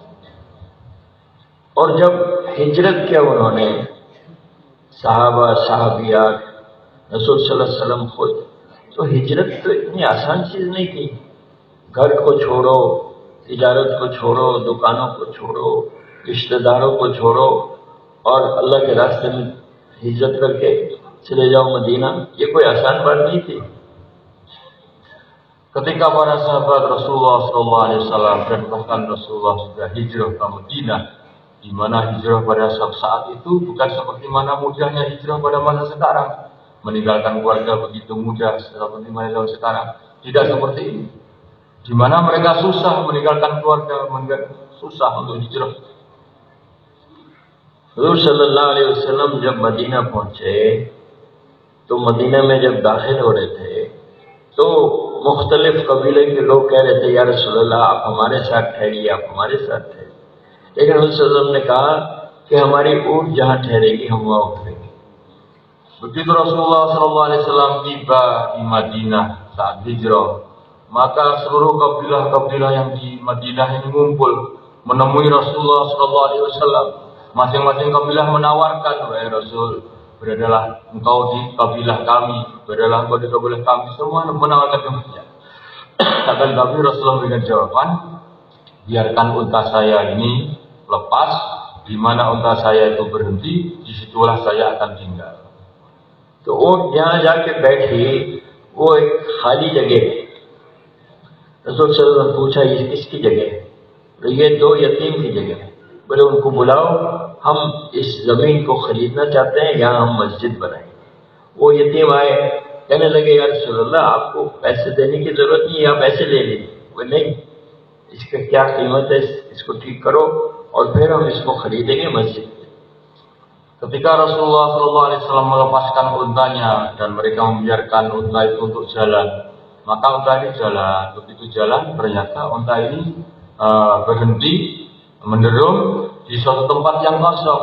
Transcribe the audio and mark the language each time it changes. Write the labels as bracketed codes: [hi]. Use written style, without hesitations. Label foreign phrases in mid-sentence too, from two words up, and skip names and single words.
[hi] और जब हिजरत किया उन्होंने, सहाबा सहाबियात, रसूल [ar] صلى الله عليه وسلم [hi] खुद, तो हिजरत तो इतनी आसान चीज नहीं थी। घर को छोड़ो, तिजारत को छोड़ो, दुकानों को छोड़ो, रिश्तेदारों को छोड़ो और अल्लाह के रास्ते में हिजरत करके चले जाओ मदीना, ये कोई आसान बात नहीं थी। [id] Ketika para sahabat Rasulullah SAW dan bahkan Rasulullah sudah hijrah ke Madinah, di mana hijrah pada saat itu bukan seperti mana mudahnya hijrah pada masa sekarang, meninggalkan keluarga begitu mudah seperti mana zaman sekarang. Tidak seperti ini, di mana mereka susah meninggalkan keluarga, susah untuk hijrah. [hi] हुज़ूर [ar] صلى الله عليه وسلم [hi] जब मदीना पहुंचे, तो मदीना में जब दाखिल हो रहे थे, तो मुख्तलिफ कबीले के लोग कह रहे थे, [ar] يا رسول الله [hi] आप हमारे साथ ठहरिए, आप हमारे साथ ठहरिए। लेकिन हुज़ूर [ar] صلى الله عليه وسلم [hi] ने कहा कि हमारी ऊँट जहाँ ठहरेगी हम वहाँ उतरेंगे। [id] Begitu Rasulullah SAW tiba di Madinah saat hijrah, maka seluruh kabilah-kabilah yang di Madinah ini ngumpul menemui Rasulullah SAW. Masing-masing kabilah menawarkan, wahai Rasul, beradalah engkau di kabilah kami, beradalah engkau di kabilah kami. Semua menawarkan demikian. Akan tapi Rasulullah memberikan jawaban, biarkan unta saya ini lepas, di mana unta saya itu berhenti, disitulah saya akan tinggal. [hi] तो ऊँट जहाँ जाके बैठी वो एक खाली जगह है। रसूल सल्लल्लाहु अलैहि वसल्लम ने पूछा ये किसकी जगह है? तो ये 2 यतीम की जगह है। बोले उनको बुलाओ, हम इस जमीन को खरीदना चाहते हैं, यहाँ हम मस्जिद बनाएंगे। वो यतीम आए, कहने लगे [ar] يا رسول الله [hi] आपको पैसे देने की जरूरत नहीं, आप ऐसे ले लीजिए। वो नहीं, इसका क्या कीमत है, इसको ठीक करो और फिर हम इसको खरीदेंगे मस्जिद। [id] Ketika Rasulullah SAW melepaskan untanya dan mereka membiarkan unta itu untuk jalan, maka unta ini jalan. Begitu jalan, ternyata unta ini berhenti menderum di suatu tempat yang kosong.